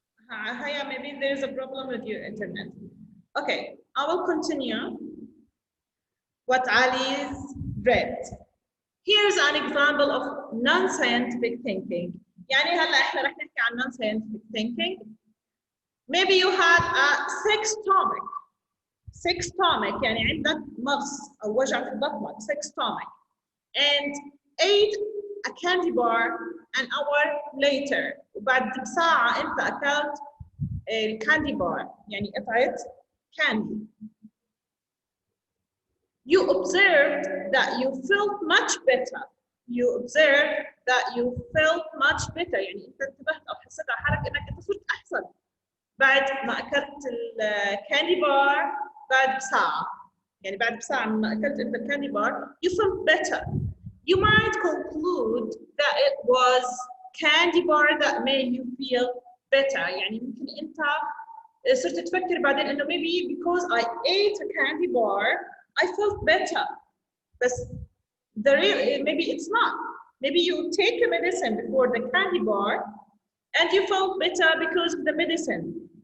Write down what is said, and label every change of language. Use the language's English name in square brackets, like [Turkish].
[English] Haya, maybe there's a problem with your internet. Okay, I will continue what Ali's read. Here's an example of non-scientific thinking. [Arabic] يعني هلا احنا رح نحكي عن non-scientific thinking. [English] Maybe you had a sick stomach يعني عندك مغص أو وجع في بطنك, sick stomach, and ate a candy bar an hour later. [Arabic] وبعد ساعة أنت أكلت الكاندي بار يعني قطعة candy. [English] You observed that you felt much better. You observed that you felt much better. [Arabic] يعني أنت انتبهت أو حسيت على حالك إنك أنت صرت أحسن بعد ما أكلت الكاندي بار بعد ساعة. يعني بعد ساعة ما أكلت أنت الكاندي بار, you felt better. [English] You might conclude that it was candy bar that made you feel better. [Arabic] يعني ممكن أنت صرت تفكر بعدين إنه maybe because I ate a candy bar I felt better. [English] But the real, maybe it's not. Maybe you take a medicine before the candy bar and you felt better because of the medicine.